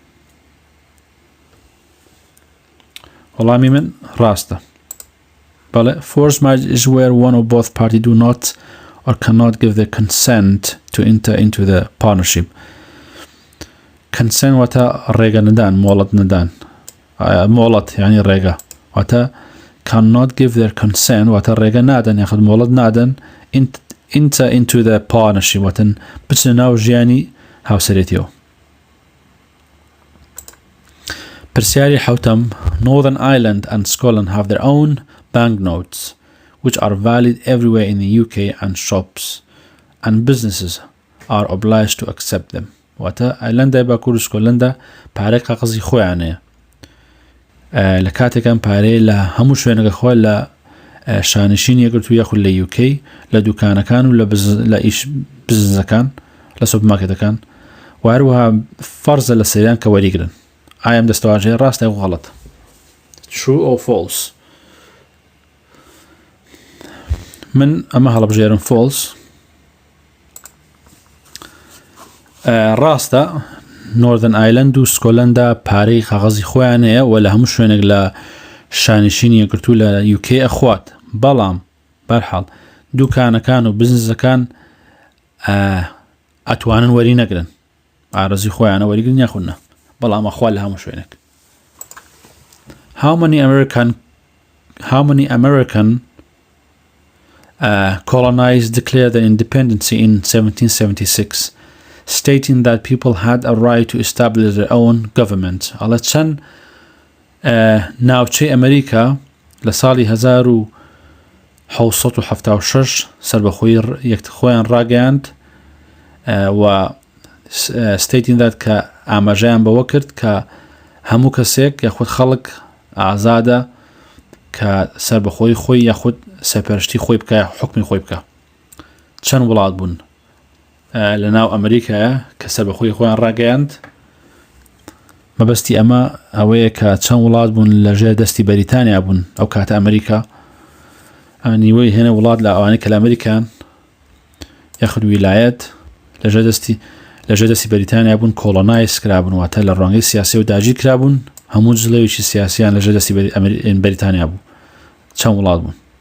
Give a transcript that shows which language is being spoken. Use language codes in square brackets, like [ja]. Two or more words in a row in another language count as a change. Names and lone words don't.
[ckb] وەڵامی من ڕاستە بەڵێ [en] Forced marriage is where one or both party do not or cannot give their consent to enter into the partnership consent [ckb] واتە ڕێگە نەدان مۆڵەت نەدان مۆڵەت یعنی ڕێگە واتە [en] cannot give their consent [ckb] واتە ڕێگە نادەن یاخود مۆڵەت نادەن [en] enter into the partnership [ckb] واتە بچنە ناو ژیانی هاوسەرێتیەوە پرسیاری حەوتەم [en] Northern Ireland and Scotland have their own banknotes which are valid everywhere in the UK and shops and businesses are obliged to accept them [ckb] واتە ئایلەندای باکوور و سکۆتلەندا پارەی قاقزی خۆیانەیە لە کاتێکم پارەی لە هەموو شوێنەکە خۆی لە شانشینی یەکگرتووە یاخود لە UK لە دوکانەکان و لە ئیش بزنسەکان لە سوپەرمارکێتەکان و هەروەها فەرزە لە سەریان کە وەریگرن ئایا ئەم دەستەواژەیە ڕاستە و غەڵەت [en] True or false [ckb] من ئەمە هەڵبژێرم false ڕاستە Northern Ireland و سکۆتلەندا پارەی قاغەزی خۆیانەیە و لە هەموو شوێنێک لە شانشینی یەکگرتووە لە UK ئەخوات بەڵام بەرحاڵ دوکانەکان و بزنسەکان ئەتوانن وەری نەگرن ئارەزی خۆیانە وەریگرن یاخودنە بەڵام ئەخوا لە هەموو شوێنێک [en] How many American colonized declared their independence in 1776 stating that people had a right to establish their own government. [ckb] على چەند ناوچەی ئەمریکا لە ساڵی 1776 سەربەخۆیی خۆیان ڕاگەیاند و [en] stating that [ckb] کە ئاماژەیان بەوە کرد کە هەموو کەسێک یاخود خەڵک ئازادە کە سەربەخۆیی خۆی یاخود سەرپەرشتی خۆی بکە حکمی خۆی بکە چەند وڵات بوون لە ناو ئەمریکایە کە سەربەخۆیی خۆیان ڕاگەیاند مەبەستی ئەمە ئەوەیە کە چەند وڵات بوون لەژێر دەستی بەریتانیا بوون ئەو کاتە ئەمریکا نیوەی هێنە وڵات لە ئەوانەی کە لە ئەمریکان یاخود ویلایەت لەژێر دەستی بەریتانیا بوون کۆڵۆنایز کرابوون واتە لە ڕوانگەی سیاسی و داگیر کرابوون هەموو جلەیەکی سیاسیان لەژێر دەستی بەریتانیا بوو چەند وڵات بوون